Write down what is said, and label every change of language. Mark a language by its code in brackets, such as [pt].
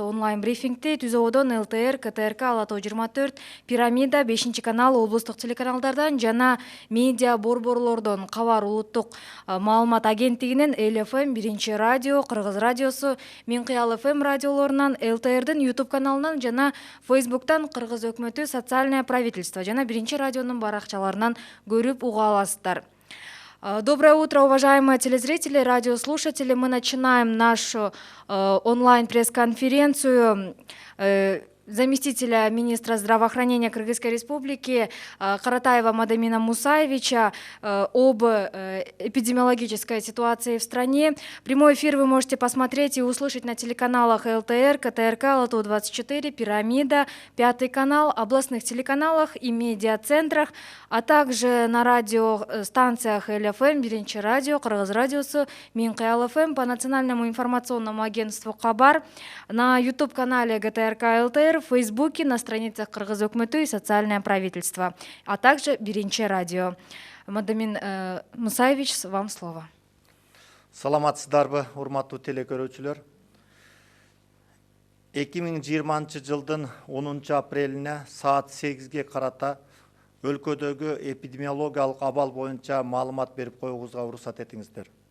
[ky] Онлайн брифингти Түзөодон ЛТР, КТРК, Ала Тоо 24, Пирамида, 5-канал, облустук телеканалдардан жана медиа борборлордон Кабар улуттук маалымат агенттигинен ЛФМ, 1-радио, Кыргыз радиосу, Минкыял ФМ радиолорунан, ЛТРдин YouTube каналынан жана Facebooктан Кыргыз өкмөтү социальное правительство жана 1-радионун баракчаларынан көрүп уга аласыздар. [ru] Доброе утро, уважаемые телезрители, радиослушатели. Мы начинаем нашу онлайн-пресс-конференцию заместителя министра здравоохранения Кыргызской Республики Каратаева Мадамина Мусаевича об эпидемиологической ситуации в стране. Прямой эфир вы можете посмотреть и услышать на телеканалах ЛТР, КТРК, Ала Тоо 24, Пирамида, 5 канал, областных телеканалах и медиацентрах, а также на радиостанциях ЛФМ, 1-радио, Кыргыз радиосу, Минкыял ФМ, по национальному информационному агентству Кабар, на YouTube-канале ГТРК ЛТР, в Фейсбуке, на страницах Кыргыз өкмөтү и социальное правительство, а также 1-радио. Мадамин Мусаевич, вам слово. [ky] Саламатсыздарбы, урматтуу телекөрүүчүлөр. 2020 жылдын 10 апрелине саат 8-ге карата өлкөдөгү эпидемиологиялык абал боюнча маалымат берип коюубузга уруксат этиңиздер.